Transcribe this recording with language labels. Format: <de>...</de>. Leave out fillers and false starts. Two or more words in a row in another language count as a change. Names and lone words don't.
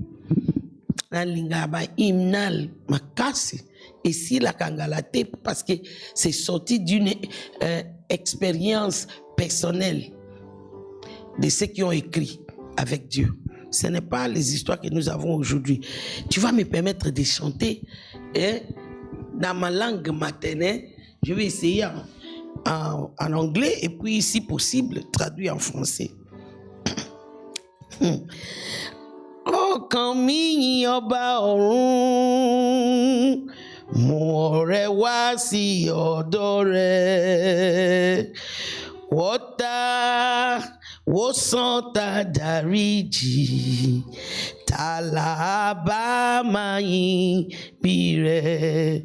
<fr>Hymnal makasi et si la kangalate parce que c'est sorti d'une expérience personnelle de ceux qui ont écrit avec Dieu. Ce n'est pas les histoires que nous avons aujourd'hui. Tu vas me permettre de chanter dans ma langue maternelle. Je vais essayer en anglais et puis, si possible, traduire en français.</fr> <yo>Ọkàn mi ọba ọ̀run, mú ọrẹ wá sí ọ̀dọ̀ rẹ̀. Wòsàn tá dáríjì, ta la bá máa yìn bí rẹ̀.</yo>